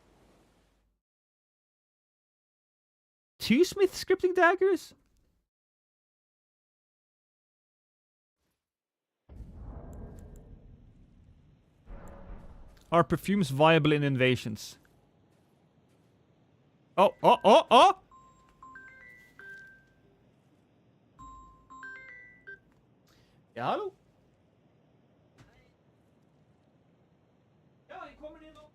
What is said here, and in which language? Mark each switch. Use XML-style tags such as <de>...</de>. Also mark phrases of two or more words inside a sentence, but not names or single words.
<en>Two smith scripting daggers? Are perfumes viable in invasions?</en> <no>Oh, oh, oh, oh! Ja, hallo? Ja, jeg kommer inn nå.</no>